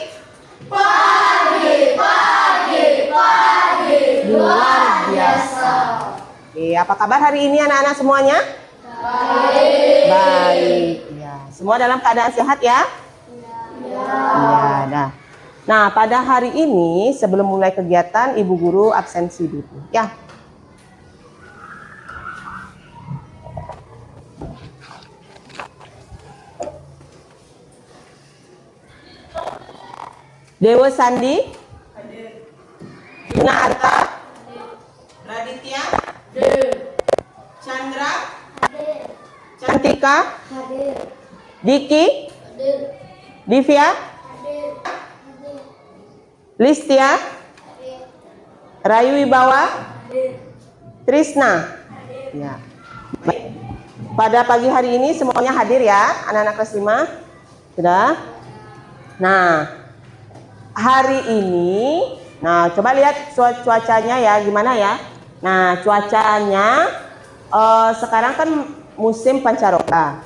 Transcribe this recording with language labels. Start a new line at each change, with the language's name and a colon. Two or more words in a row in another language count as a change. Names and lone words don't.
Indonesian: Pagi. Luar biasa. Oke, apa kabar hari ini anak-anak semuanya? Baik. Baik. Ya, semua dalam keadaan sehat ya? Ya, dah. Nah, pada hari ini sebelum mulai kegiatan, Ibu Guru absensi dulu, ya. Dewa Sandi, hadir. Yuna Arta, hadir. Raditya, hadir. Chandra, hadir. Cantika, hadir. Diki, hadir. Divya, hadir. Listia, hadir. Rayu Wibawa, hadir. Trisna, hadir. Ya. Baik. Pada pagi hari ini semuanya hadir ya, anak-anak kelas 5. Sudah? Nah, hari ini, nah coba lihat cuacanya ya, gimana ya? Nah, cuacanya sekarang kan musim pancaroba.